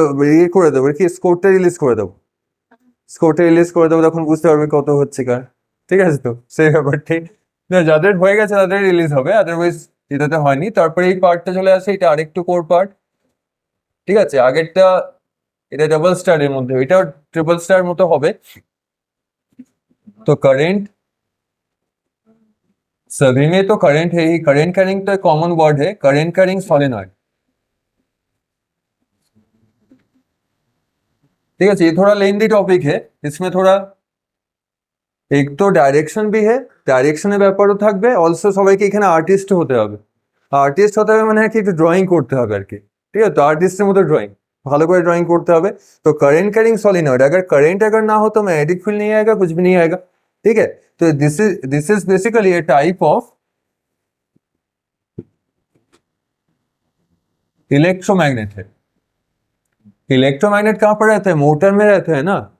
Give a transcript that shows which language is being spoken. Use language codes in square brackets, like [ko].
[bn] ইয়ে করে দেবো কি, স্কোরটা রিলিজ করে দেবো, স্কোরটা রিলিজ করে দেবো, তখন বুঝতে পারবে কত হচ্ছে কার, ঠিক আছে। তো সেই ব্যাপারটাই, না যাদের হয়ে গেছে তাদের রিলিজ হবে, আদারওয়াইজ এটাতে হয়নি। তারপরে এই পার্টটা চলে আসে, এটা আরেকটু কোর পার্ট, ঠিক আছে। আগেরটা এটা ডাবল স্টারের মধ্যে, এটাও ট্রিপল স্টার মতো হবে। [hi] तो करंट, सभी में तो करंट है ही, करंट कैरिंग तो कॉमन वर्ड है, करंट कैरिंग सॉलिनॉइड, ठीक है। ये थोड़ा लेंदी टॉपिक है, इसमें थोड़ा एक तो डायरेक्शन भी है, [bn] ডাইরেকশনের ব্যাপারও থাকবে, অলসো সবাইকে এখানে আর্টিস্ট হতে হবে। আর্টিস্ট হতে হবে মানে কি, একটু ড্রয়িং করতে হবে আর কি, ঠিক আছে। তো আর্টিস্টের মতো ড্রয়িং, ভালো করে ড্রয়িং করতে হবে। [hi] तो करंट कैरिंग सॉलिनॉइड, अगर करंट अगर ना हो तो मैग्नेटिक फील्ड नहीं आएगा, कुछ भी नहीं आएगा, ठीक है। तो this is basically A type of electromagnet है। इलेक्ट्रोमैग्नेट कहाँ पर रहता है, मोटर में रहता है ना,